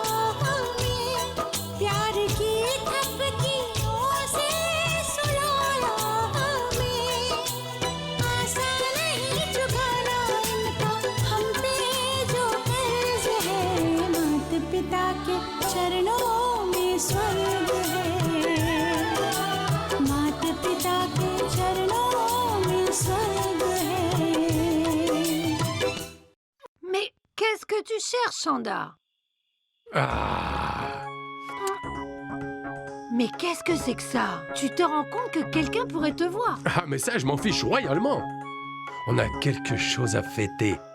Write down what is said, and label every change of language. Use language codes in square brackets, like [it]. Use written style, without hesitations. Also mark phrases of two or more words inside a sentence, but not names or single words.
[hi] हमें, प्यार की थपकियों से सुलाया हमें, आसान नहीं चुकाना इनका हम पे जो कर्ज है, माता पिता के चरणों में स्वर्ग है, माता पिता के चरणों में स्वर्ग है। [fr] Mais qu'est-ce que tu cherches, Chanda? Ah, Mais qu'est-ce que c'est que ça? Tu te rends compte que quelqu'un pourrait te voir? ah, mais ça, je m'en fiche royalement. On a quelque chose à fêter.